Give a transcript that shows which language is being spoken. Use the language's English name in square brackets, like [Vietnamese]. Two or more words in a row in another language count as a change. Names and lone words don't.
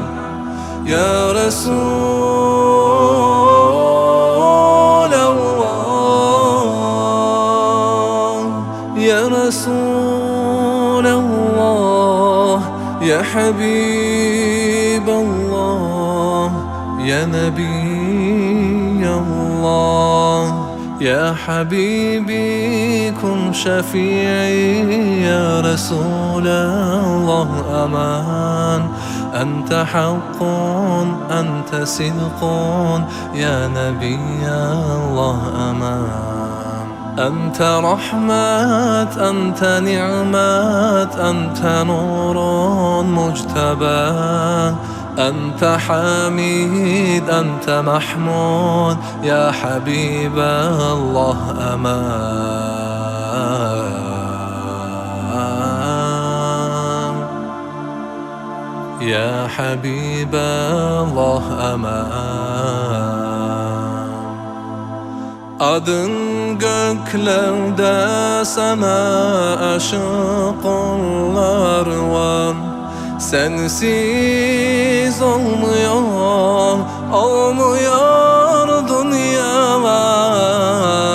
[Arabic] يا رسول الله، يا رسول الله، يا حبيب الله، يا نبي الله. يا حبيبي كن شفيعي، يا رسول الله أمان. أنت حقٌّ، أنت صدقٌ، يا نبي الله أمان. أنت رحمة، أنت نعمة، أنت نورٌ مجتبى. أنت حميد أنت محمود يا حبيب الله أمان. يا حبيب الله أمان. [Turkish] Adın göklerde, sana aşık onlar var. Sensiz olmuyor, olmuyor dünyalar.